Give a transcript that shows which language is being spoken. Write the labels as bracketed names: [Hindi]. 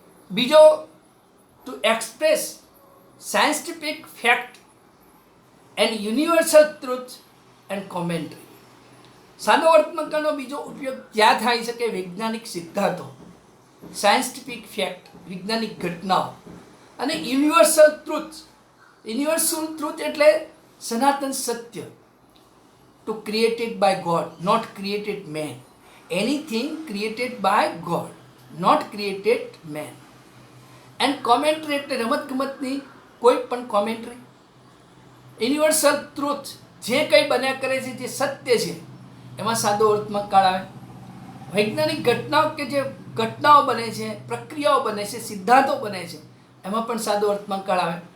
[English] બીજો, to express scientific fact and universal truth and commentary. [Gujarati] સાદો વર્તમાનકાળનો બીજો ઉપયોગ ત્યાં થાય છે કે વૈજ્ઞાનિક સિદ્ધાંતો, સાયન્ટિફિક ફેક્ટ વૈજ્ઞાનિક ઘટનાઓ અને યુનિવર્સલ ટ્રુથ. યુનિવર્સલ ટ્રુથ એટલે સનાતન સત્ય. [English] To created by God, not created man. Anything created by God, not created man. And commentary [Gujarati] એટલે રમતગમતની કોઈ પણ કોમેન્ટ્રી. યુનિવર્સલ ટ્રુથ, જે કંઈ બન્યા કરે છે જે સત્ય છે એમાં સાદો અર્થમાં કાળ આવે. વૈજ્ઞાનિક ઘટનાઓ કે જે ઘટનાઓ બને છે, પ્રક્રિયાઓ બને છે, સિદ્ધાંતો બને છે એમાં પણ સાદો અર્થમાં કાળ આવે.